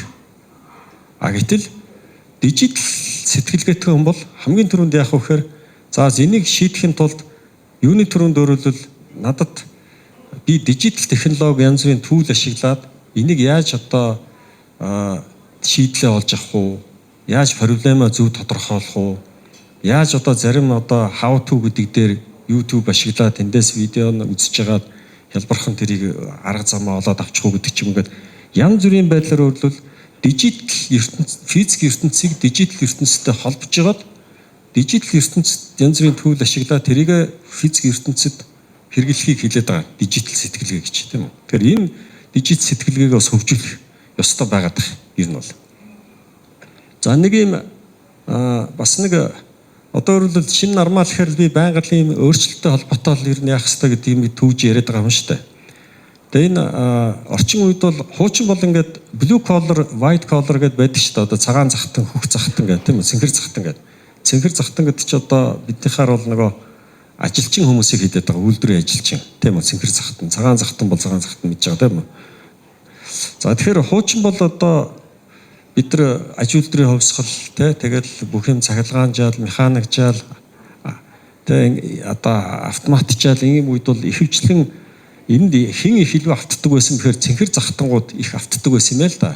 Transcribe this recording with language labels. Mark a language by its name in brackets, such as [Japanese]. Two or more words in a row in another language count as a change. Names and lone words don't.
[Mongolian] Гэтэл дижитал сэтгэлгээтэй хүн бол хамгийн түрүүнд яах вэ гэхээр за энийг шийдэхин тулд юуны түрүүнд өөрөлдвөл надад би дижитал технологи янз бүрийн түүл ашиглаад энийг яаж одоо шийдлээ олж авах уу? Яаж проблемаа зөв тодорхойлох уу? Яаж одоо зарим одоо [English] how to [Mongolian] гэдэг дээр YouTube ашиглаад тэндээс видео үзэж хагаад хялбархан тэрийг арга замаа олоод авчих уу гэдэг ч юм ингээд янз бүрийн байдлаар өөрлөвл дижитал ертөнц, физик ертөнцийг дижитал ертөнцтэй холбож жагаад дижитал ертөнцид янз бүрийн түүл ашиглаад тэрийг физик ертөнцид хэрэглэхийг хэлээд байгаа дижитал сэтгэлгээ гэж тийм үү. Тэгэхээр энэ дижитал сэтгэлгээг бас хөгжүүлэх ёстой байгаад байна. Ер нь бол. За нэг юм бас нэг одоо өөрөлдөл шинэ нормал гэхээр би байнга л ийм өөрчлөлттэй холбоотой л ер нь яах хэрэгтэй гэдэг юм төвж яриад байгаа юм шүү дээ. Тэгээ энэ орчин үед бол хуучин бол ингээд [English] blue collar, white collar [Mongolian] гэдээ байдаг шүү дээ. Одоо цагаан захтан, хөх захтан гэдэг тийм үү? Цэнхэр захтан гэдэг. Цэнхэр захтан гэдэг чи одоо биднийхаар бол нөгөө ажилчин хүмүүсийг хэлээд байгаа үйлдвэрийн ажилчин тийм үү? Цэнхэр захтан, цагаан захтан бол цагаан захтан гэж байгаа тийм үү? За тэгэхээр хуучин бол одоо бид нар аж үйлдвэрийн хувьсгал тэгэл бүх юм цахилгаанжаал, механикжаал одоо автоматжаал ийм үед бол ихэвчлэн энд хэн их илүү автдаг байсан бэхээр цэнхэр захтангууд их автдаг байсан юм л да.